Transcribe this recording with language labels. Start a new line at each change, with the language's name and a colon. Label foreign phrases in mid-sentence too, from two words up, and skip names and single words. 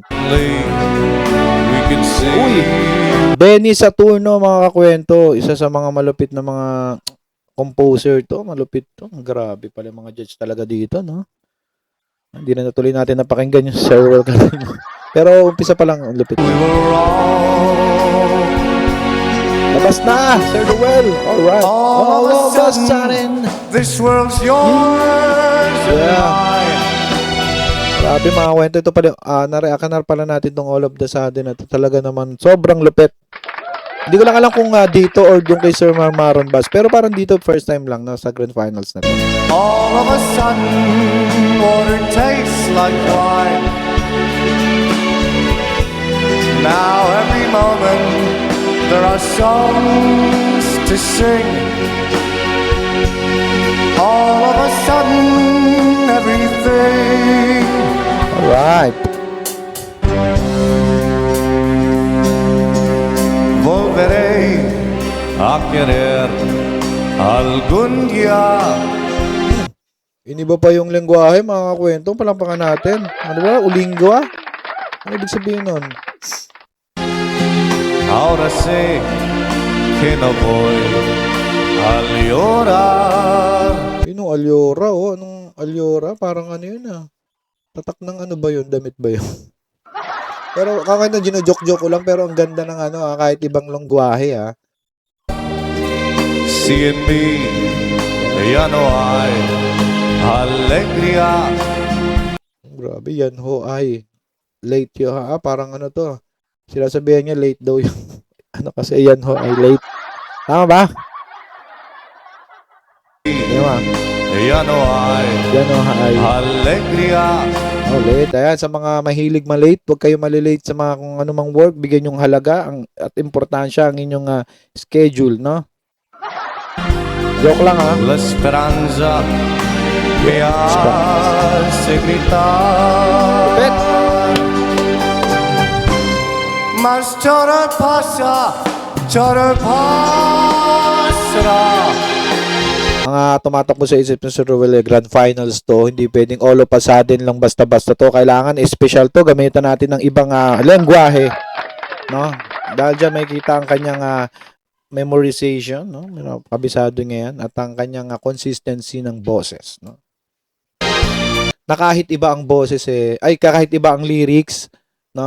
English: We could see.
Filipino: Uy! Benny Saturno, mga kakwento. Isa sa mga malupit na mga composer to. Malupit to. Grabe pala mga judge talaga dito, no? Hindi na natuloy natin napakinggan yung Sir Ruel Carino. Pero umpisa pa lang, ang lupit.
English: We were wrong.
Filipino: Labas na, Sir Ruel.
English: Alright. All of a sudden, this world's yours and Yeah. mine.
Filipino: Grabe mga kwento. Ito pala, nareakan pala natin tong All of the Sudden. At talaga naman, sobrang lupit. Hindi ko lang alam kung dito or doon kay Sir Marmaron Bass. Pero parang dito,
English: first time
Filipino: lang na sa
English: Grand Finals
Filipino: na to.
English: All of a sudden, water tastes like wine. Now every moment, there are songs to sing. All of a sudden, everything Alright.
Spanish: volveré a querer algún día.
Filipino: Iniba pa yung lengguwahe, mga kwento. Palampakan natin. Ano ba? Ulingwa? Ano ibig sabihin nun?
Spanish: Ahora sé que no voy a llorar.
Filipino: Yung Alyora, oh. Anong Alyora? Parang ano yun, Tatak ng ano ba yun? Damit ba yun? Pero kakanta, gino-joke-joke ko lang. Pero ang ganda ng ano, kahit ibang lengguwahe,
Spanish: Si en mí ya no hay alegría.
Filipino: Grabe, yan ho ay late yun, parang ano to. Sila sabihan niya late daw yung ano kasi yan ho ay late. Tama ba? Diba?
Spanish: Ya no hay
Filipino: Yan ho ay
Spanish: alegría.
Filipino: oh, late. Ayan, sa mga mahilig malate, huwag kayo malilate sa mga kung anumang work. Bigyan yung halaga at importansya ang inyong schedule, no? Joke lang,
Spanish: La esperanza me hace gritar.
Filipino: Lupit.
Spanish: Mas todo pasará.
Filipino: Mga tumatakbo sa isip ng Sir Ruel,
English: Grand Finals
Filipino: to, hindi pwedeng
English: all of a sudden
Filipino: lang basta-basta to. Kailangan special to, gamitan natin ng ibang lengguwahe, no? Dahil dyan may kita ang kanyang memorization, no? Kabisado niya yan, at ang kanyang consistency ng boses, no? Na kahit iba ang boses kahit iba ang lyrics, no?